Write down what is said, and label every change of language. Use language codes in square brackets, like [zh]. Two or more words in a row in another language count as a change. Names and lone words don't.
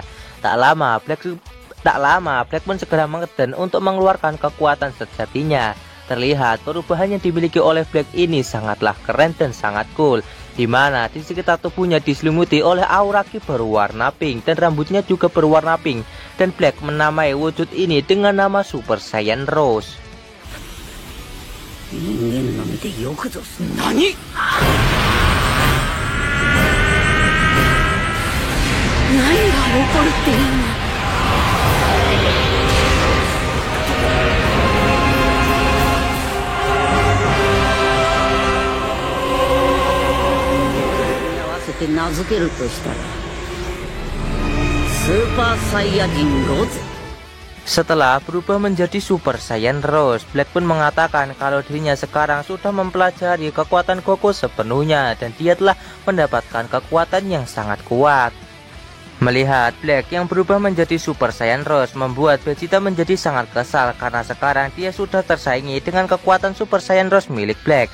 [id] Tak lama, Black pun segera mengeden untuk mengeluarkan kekuatan sejatinya. Terlihat perubahan yang dimiliki oleh Black ini sangatlah keren dan sangat cool, di mana di sekitar tubuhnya diselimuti oleh aura ki berwarna pink dan rambutnya juga berwarna pink. Dan Black menamai wujud ini dengan nama Super Saiyan Rose. [ja] Nani? 何が起こるっていうの？合わせて名付けるとしたらスーパーサイヤ人ロゼ。 [id] Setelah berubah menjadi Super Saiyan Rose, Black pun mengatakan kalau dirinya sekarang sudah mempelajari kekuatan Goku sepenuhnya dan dia telah mendapatkan kekuatan yang sangat kuat. Melihat Black yang berubah menjadi Super Saiyan Rose membuat Vegeta menjadi sangat kesal karena sekarang dia sudah tersaingi dengan kekuatan Super Saiyan Rose milik Black.